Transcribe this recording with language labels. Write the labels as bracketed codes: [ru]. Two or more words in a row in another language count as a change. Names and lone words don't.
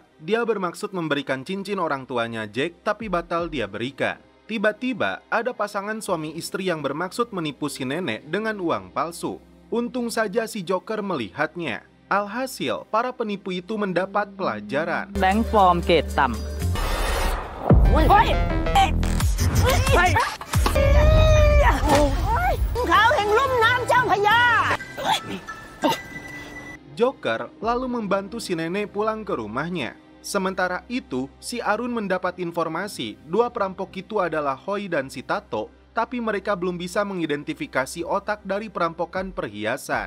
[id] Dia bermaksud memberikan cincin orang tuanya Jack, tapi batal dia berikan. Tiba-tiba ada pasangan suami istri yang bermaksud menipu si nenek dengan uang palsu. Untung saja si Joker melihatnya. Alhasil, para penipu itu mendapat pelajaran. [th] แบงค์ปลอมเกรดต่ำ เขาแห่งลุ่มน้ำเจ้าพระยา [id] Joker lalu membantu si nenek pulang ke rumahnya. Sementara itu, si Arun mendapat informasi dua perampok itu adalah Hoi dan si Tato, tapi mereka belum bisa mengidentifikasi otak dari perampokan perhiasan.